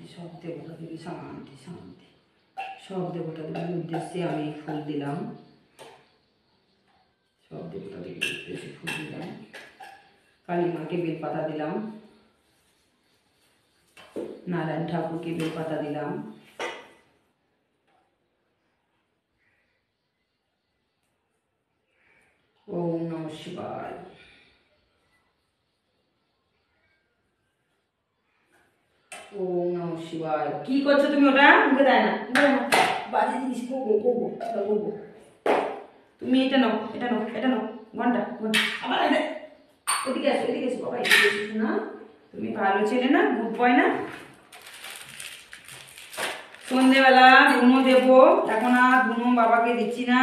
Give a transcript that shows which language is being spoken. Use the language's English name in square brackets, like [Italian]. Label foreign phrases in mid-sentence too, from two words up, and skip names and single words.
[Bangla] সব দেবতা দেবী শান্তি শান্তি। সব দেবতা দেবীর উদ্দেশ্যে আমি ফুল দিলাম। সব দেবতা দেবীর উদ্দেশ্যে ফুল দিলাম। কালী মাকে বেলপাতা দিলাম, নারায়ণ ঠাকুরকে বেলপাতা দিলাম। [Sanskrit] ওম নমঃ শিবায়। ওম নমঃ শিবায়। [Bangla] কি করছো তুমি? ওটা মুখে দেয় না, মুখে দেয় না, বাজে জিনিস। গোগো গোগো গোগো। তুমি এটা নাও, এটা নাও, এটা নাও, ঘন্টা ঘন্টা। আবার এদিকে আসো, এদিকে এসো বাবা, এদিকে এসো না। তুমি ভালো ছেলে না, [English] good boy [Bangla] না। সন্ধেবেলা ধুনো দেবো, এখন আর ধুনো বাবাকে দিচ্ছি না।